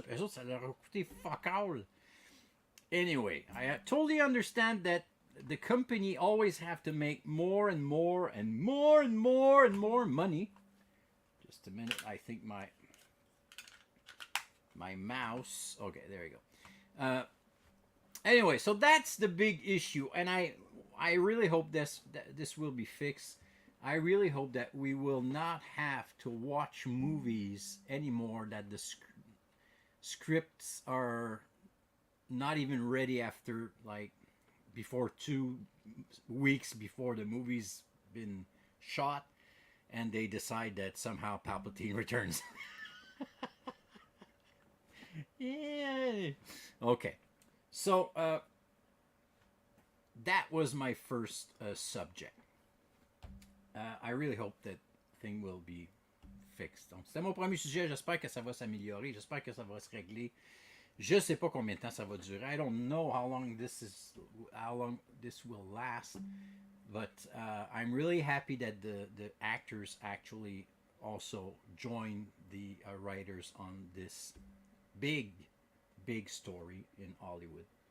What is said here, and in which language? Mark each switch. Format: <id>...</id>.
<fr>Puis eux autres, ça leur a coûté</fr> <en>fuck all. Anyway, I totally understand that the company always have to make more and more and more and more and more money. Just a minute, I think my mouse. Okay, there you go. Anyway, so that's the big issue, and I really hope this will be fixed. I really hope that we will not have to watch movies anymore that the scripts are not even ready after, like, before 2 weeks before the movie's been shot, and they decide that somehow Palpatine returns. Yay! Okay, so that was my first subject. I really hope that thing will be fixed.</en> <fr>Donc, c'était mon premier sujet. J'espère que ça va s'améliorer. J'espère que ça va se régler. Je sais pas combien de temps ça va durer.</fr> <en>I don't know how long this will last. But I'm really happy that the actors actually also join the writers on this big story in Hollywood.</en>